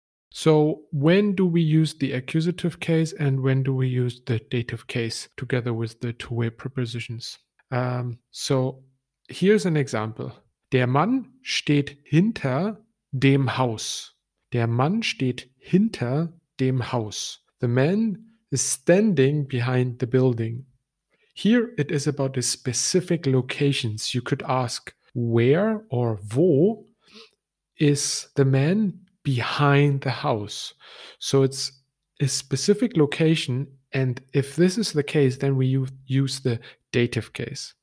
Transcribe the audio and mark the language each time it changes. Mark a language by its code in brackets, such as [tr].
[en] So when do we use the accusative case and when do we use the dative case together with the two-way prepositions? So here's an example. [de] Der Mann steht hinter dem Haus. Der Mann steht hinter dem Haus. [en] The man is standing behind the building. Here it is about the specific locations. You could ask where or wo is the man behind the house. So it's a specific location, and if this is the case, then we use the dative case.